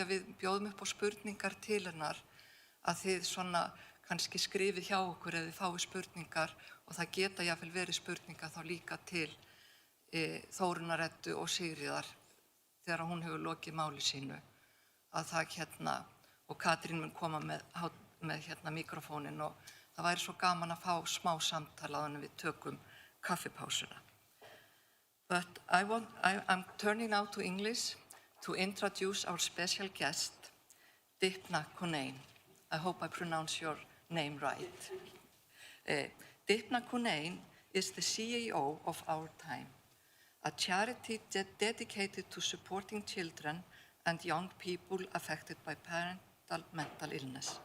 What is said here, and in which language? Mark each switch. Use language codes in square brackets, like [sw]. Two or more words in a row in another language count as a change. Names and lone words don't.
[is] að við bjóðum upp á spurningar til hennar að þið svona kannski skrifið hjá okkur ef þið fáið spurningar og það geta jafnvel verið spurningar þá líka til Þórunnar Eddu og Sigríðar þegar hún hefur lokið máli sínu að það og Katrín mun koma með mikrofónin og það væri svo gaman að fá smá samtala þannig við tökum kaffipásuna. [en] But I'm turning now to English to introduce our special guest, Dipna Kunein. I hope I pronounce your name right. Dipna Kunein is the CEO of Our Time, a charity dedicated to supporting children and young people affected by parental mental illness.